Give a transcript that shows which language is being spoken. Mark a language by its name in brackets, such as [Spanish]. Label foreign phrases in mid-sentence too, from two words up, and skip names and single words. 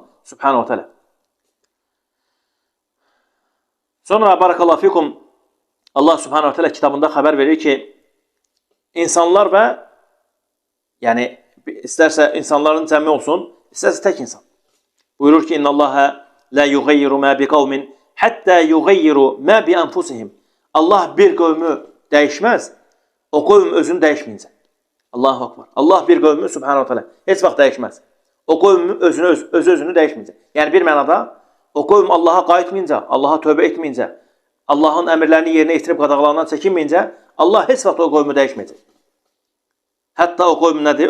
[Arabic] سبحانه تعالى. [Azerbaijani] Sonra [Arabic] بارك الله فيكم, الله سبحانه تعالى [Azerbaijani] kitabında xəbər verir ki, insanlar və yəni istərsə insanların cəmi olsun, istərsə tək insan. Buyurur ki, [Arabic] إن الله لا يغير ما بقوم حتى يغيروا ما بأنفسهم. [Azerbaijani] Allah bir qövmü dəyişməz, o qövm özünü dəyişməyincə. [Arabic] الله أكبر. [Azerbaijani] Allah bir qövmü [Arabic] سبحانه تعالى [Azerbaijani] heç vaxt dəyişməz. O qövm özünü dəyişməyincə. Yəni bir mənada o qövm Allaha qayıtmayınca, Allaha tövbə etməyincə, Allahın əmrlərini yerinə yetirib qadağalarından çəkinməyincə, Allah heç vaxt o qövmü dəyişməyəcək. Hətta o qövm nədir?